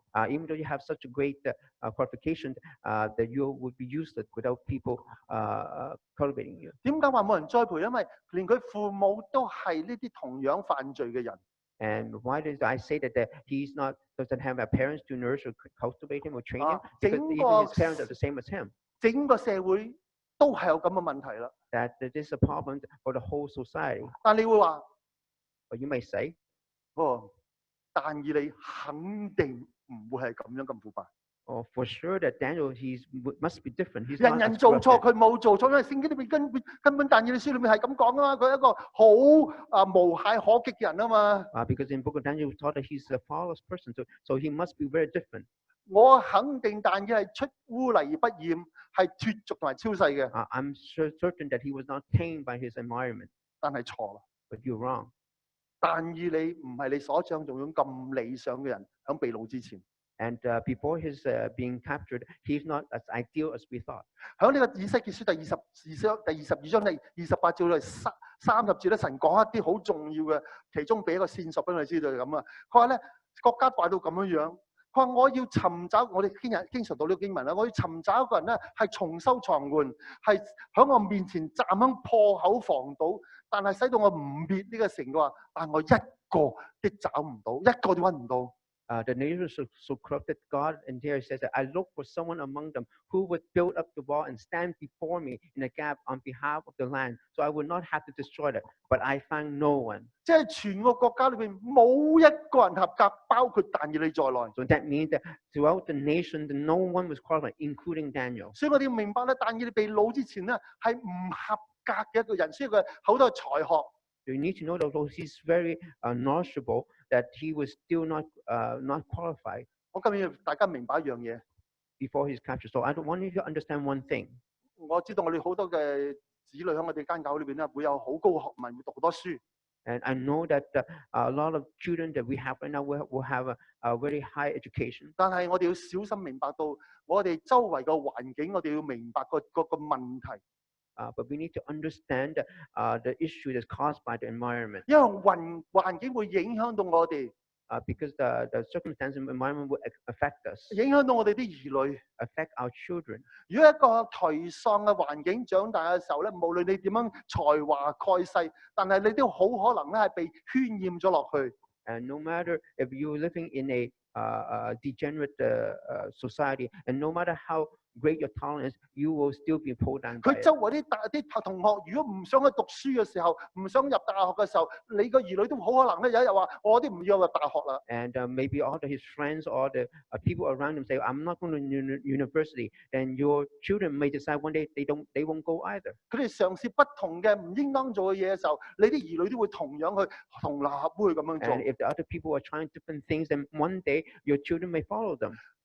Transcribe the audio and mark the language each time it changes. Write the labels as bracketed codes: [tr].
[en] Even though you have such a great qualification, that you would be useless without people cultivating you. [yue] 點解話冇人栽培？因為連佢父母都係呢啲同樣犯罪嘅人。 [en] And why did I say that he doesn't have parents to nurture or cultivate him or train him? Because even his parents are the same as him. [yue] 整個社會都係有咁嘅問題啦。 [en] That this is a problem for the whole society. [yue] 但你會話， [en] But you may say, [yue] 但以理肯定唔會係咁樣咁腐敗。 [en] oh, for sure that Daniel must be different. He's [yue] 人 [en] not [yue] 人 [en] as [yue] 做錯，佢冇做錯，因為聖經裏邊根本但以理書裏面係咁講啊嘛，佢係一個好無懈可擊嘅人啊嘛。 [en] Because in book of Daniel, we taught that he's a flawless person, so he must be very different. [yue] 我肯定但以理係出污泥而不染，係脫俗同埋超世嘅。 [en] I'm certain that he was not tamed by his environment. [yue] 但係錯啦， [en] But you're wrong. [yue] 但以理唔係你所想象中咁理想嘅人，喺被擄之前。 [en] And before his being captured, he's not as ideal as we thought. [yue] 喺呢個以西結書第22章第28至30節咧，神講一啲好重要嘅，其中俾一個線索俾我哋知道係咁啊。佢話咧，國家壞到咁樣樣，佢話我要尋找，我哋經常讀呢個經文啦，我要尋找一個人咧，係重修藏換，係喺我面前站喺破口防堵，但係使到我唔滅呢個城嘅話，但我一個都找唔到，一個都揾唔到。 [en] The neighbors so corrupted. God and here says that I look for someone among them who would build up the wall and stand before me in a gap on behalf of the land, so I would not have to destroy it. But I found no one. [yue] 即係全個國家裏邊冇一個人合格，包括但以理在內。 [en] So that means that throughout the nation, no one was qualified, including Daniel. [yue] 所以我哋要明白咧，但以理被擄之前咧係唔合格嘅一個人，所以佢好多才學。 [en] You need to know that although he's very knowledgeable, that he was still not qualified. [yue] 我今日要大家明白一樣嘢。 [en] Before his capture, so I want you to understand one thing. [yue] 我知道我哋好多嘅子女喺我哋間教會裏邊咧，會有好高嘅學問，會讀好多書。 [en] And I know that a lot of children that we have right now will have a very high education. [yue] 但係我哋要小心明白到我哋周圍嘅環境，我哋要明白個問題。 [en] but we need to understand the issue that's caused by the environment. [yue] 因為環境會影響到我哋， [en] Because the circumstance and environment will affect us, [yue] 影響到我哋啲兒女。 [en] affect our children. [yue] 如果一個頹喪嘅環境長大嘅時候咧，無論你點樣才華蓋世，但係你都好可能咧係被渲染咗落去。 [en] And no matter if you're living in a degenerate society, and no matter how great your talent is, you will still be pulled down by [yue] 佢 [en] it. [yue] 周圍啲同學，如果唔想去讀書嘅時候，唔想入大學嘅時候，你個兒女都好可能咧有一日話：我啲唔要入大學啦。 [en] And maybe all his friends or the people around him say, I'm not going to university. Then your children may decide one day they won't go either. [yue] 佢哋嘗試不同嘅唔應當做嘅嘢嘅時候，你啲兒女都會同樣去同流合污去咁樣做。 [en] And if the other people are trying different things, then one day your children may follow them.